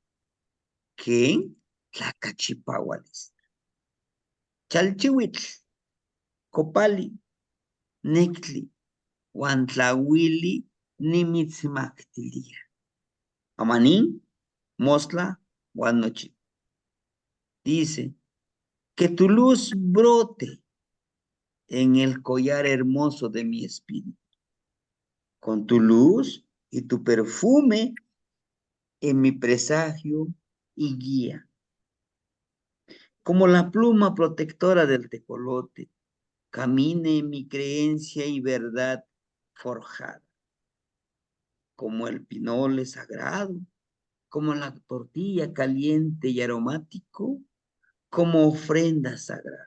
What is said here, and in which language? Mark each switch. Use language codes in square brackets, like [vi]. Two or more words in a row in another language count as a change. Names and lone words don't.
[nah] ¿Quién? Tlacachipahualis. Chalchihuitl. Copali. Nictli. Huantlahuili. Nimitzmactilia. Amanín. Mosla. Guanochi. [es] Dice, que tu luz brote en el collar hermoso de mi espíritu, con tu luz y tu perfume en mi presagio y guía, como la pluma protectora del tecolote, camine mi creencia y verdad forjada, como el pinole sagrado, como la tortilla caliente y aromático, como ofrenda sagrada.